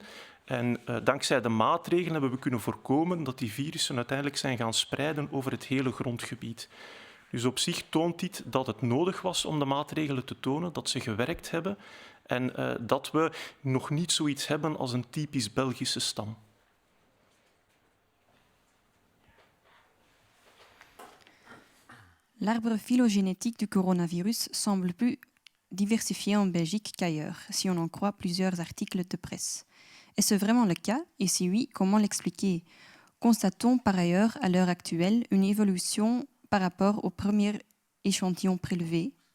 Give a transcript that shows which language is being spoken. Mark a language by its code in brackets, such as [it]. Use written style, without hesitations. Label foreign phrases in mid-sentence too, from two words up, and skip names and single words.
[nl] En dankzij de maatregelen hebben we kunnen voorkomen dat die virussen uiteindelijk zijn gaan spreiden over het hele grondgebied. Dus op zich toont dit dat het nodig was om de maatregelen te tonen, dat ze gewerkt hebben en dat we nog niet zoiets hebben als een typisch Belgische stam. [fr] L'arbre phylogénétique du coronavirus semble plus diversifié en Belgique qu'ailleurs, si on en croit plusieurs articles de presse. Est-ce vraiment le cas? Et si oui, comment l'expliquer? Constatons par ailleurs à l'heure actuelle une évolution par rapport au premier échantillon prélevé.